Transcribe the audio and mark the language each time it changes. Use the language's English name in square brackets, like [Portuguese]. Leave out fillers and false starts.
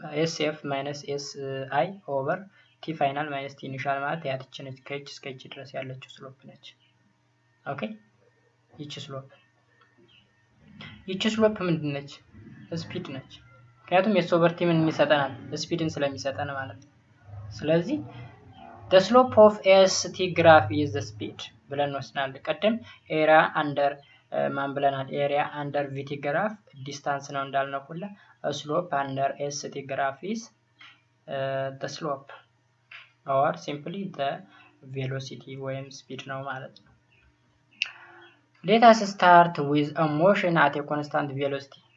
[Amharic] sf minus si over t final minus t initial ማለት ያቺ ነች፣ ከይች እስከ ይች ድረስ ያለችው ስሎፕ ነች። ኦኬ ይቺ ስሎፕ ምንድን ነች? ስፒድ ነች። ምክንያቱም s over t ምን ይሰጠናል? ስፒድን ስለሚሰጠን ማለት ነው። ስለዚህ [English] the slope of st graph is the speed [Amharic] ብለን ወስናለን። ቀደም ኤሪያ አንደር ማን ብለናል? ኤሪያ አንደር ቪቲ ግራፍ ዲስታንስ ነው እንዳልነው ሁላ [English] slope under st graph is the slope or simply the velocity [Amharic] ወይም speed ነው ማለት ነው። [English] let us start with a motion at a constant velocity.